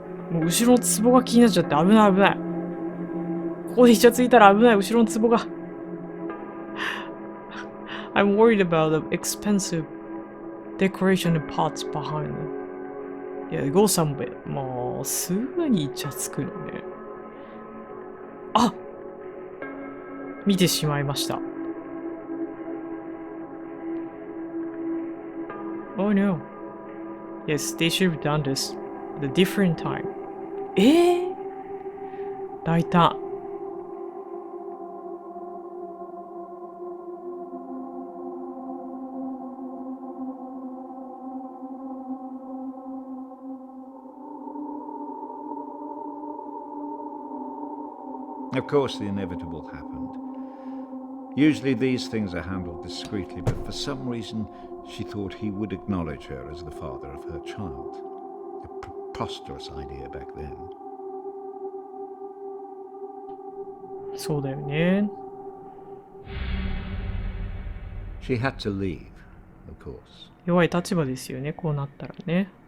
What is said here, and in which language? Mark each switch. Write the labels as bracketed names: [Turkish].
[Japanese] もう後ろの壺が気になっちゃって危ない危ない。ここでイチャついたら危ない、後ろの壺が。 [English] I'm worried about the expensive decoration and pots behind them. いや、go somewhere. [Japanese] もう、すぐにイチャつくのね。あ、見てしまいました。 [English] Oh no. Yes, they should have done this at a different time. [Japanese] 大胆。 [English] Of course, the inevitable happened. Usually these things are handled discreetly, but for some reason she thought he would acknowledge her as the father of her child. A preposterous idea back then. [Japanese] そうだよね。 [English] She had to leave, of course. [Japanese] 弱い立場ですよね、こうなったらね。